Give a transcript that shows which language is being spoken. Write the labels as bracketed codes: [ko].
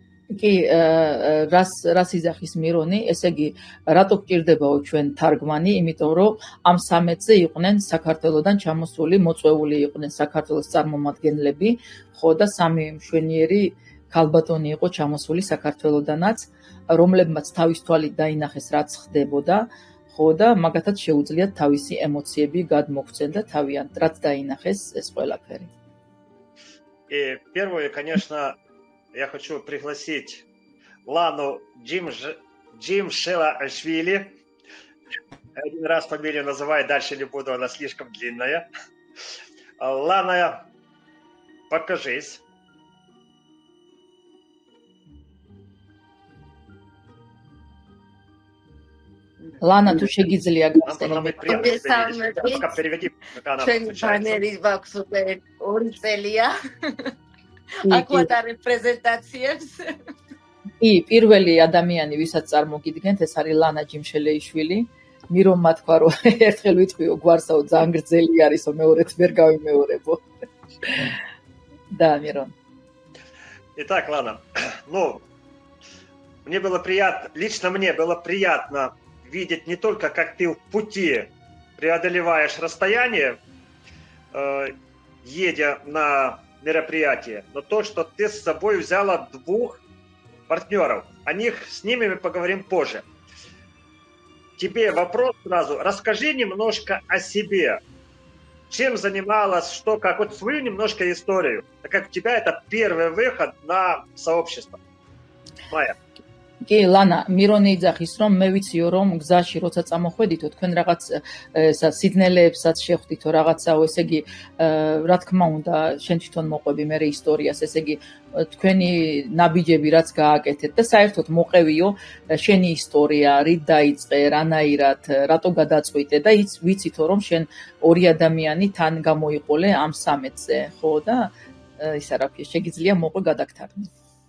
[ka] კი, რას იძახის მირონი, ესე იგი, რატო გჭირდებაო ჩვენ თარგმანი, იმიტომ რომ ამ სამეთზე იყვნენ საქართველოსდან ჩამოსული, მოწვეული იყვნენ საქართველოს წარმომადგენლები, ხო და 3 მშვენიერი ქალბატონი იყო ჩამოსული საქართველოსდანაც, რომლებმაც თავის თვალით დაინახეს, რაც ხდებოდა, ხო და მაგათაც შეუძლიათ თავისი ემოციები გადმოგვცენ და თავიანთ რაც დაინახეს ეს ყველაფერი. [ru] И первое, конечно, я хочу пригласить Лану Джимшелашвили. Один раз фамилию называю, дальше не буду, она слишком длинная. Лана, покажись. [ka] Лана, tu შეგიძლია გასწავლო. [ru] Пока переведи, пока она включается. [ka] 2 წელია. აკვატა რეპრეზენტაციებს. კი, პირველი ადამიანი, ვისაც წარმოგიდგენთ, ეს არის ლანა ჯიმშელეიშვილი. მირონმა თქვა, რომ ერთხელ ვიტყვიო გვარსაო, ძალიან გრძელი არისო, მეორეთ ვერ გავიმეორებო. [ru] Да, Мирон. Итак, Лана, ну, мне было приятно, лично мне было приятно видеть не только, как ты в пути преодолеваешь расстояние, едя на мероприятие, но то, что ты с собой взяла 2 партнеров. С ними мы поговорим позже. Тебе вопрос сразу. Расскажи немножко о себе. Чем занималась, что, как. Вот свою немножко историю. Так как у тебя это первый выход на сообщество. Майя. [ka] კი, ლანა, მირონი იძახის, რომ მე ვიციო, რომ გზაში როცა წამოხვედითო, თქვენ რაღაც სიძნელეებსაც შეხვდითო, რაღაცაო, ესე იგი, რა თქმა უნდა, შენ თვითონ მოყვები მე ისტორიას, ესე იგი, თქვენი ნაბიჯები რაც გააკეთეთ და საერთოდ მოყევიო შენი ისტორია, რით დაიწყე, რანაირად, რატო გადაწყვიტე და ვიცითო, რომ შენ ორი ადამიანი თან გამოიყოლე ამ სამეთზე, ხო და ისა რა ქვია, შეგიძლია მოყვე გადაგთარგმნი.